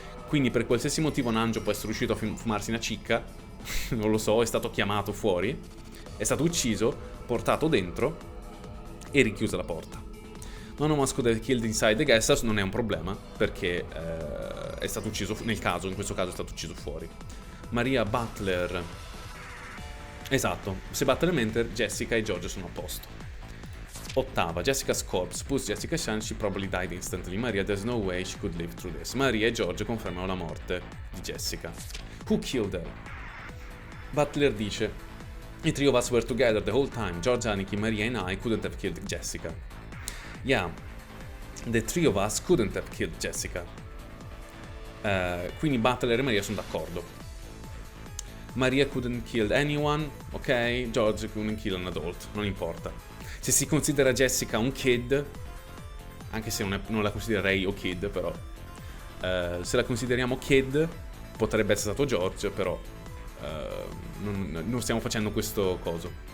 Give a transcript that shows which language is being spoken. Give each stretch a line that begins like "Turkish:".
Italian: Quindi per qualsiasi motivo Nanjo può essere riuscito a fumarsi una cicca, non lo so, è stato chiamato fuori, è stato ucciso, portato dentro e richiusa la porta.
English: None of us could have killed inside the guest house,
Italian: non è un problema, perché è stato ucciso, in questo caso è stato ucciso fuori. Maria Butler. Esatto, se Butler mente, Jessica e George sono a posto. Ottava,
English: Jessica's corpse. Puts Jessica Chan, she probably died instantly. Maria, there's no way she could live through this.
Italian: Maria e George confermano la morte di Jessica.
English: Who killed her?
Italian: Butler dice:
English: The three of us were together the whole time. George, Aniki, Maria and I couldn't have killed Jessica. Yeah, the three of us couldn't have killed Jessica.
Italian: Quindi Butler e Maria sono d'accordo.
English: Maria couldn't kill anyone, ok? George couldn't kill an adult,
Italian: non importa. Se si considera Jessica un kid, anche se non la considererei o kid, però se la consideriamo kid potrebbe essere stato George, però non stiamo facendo questo coso.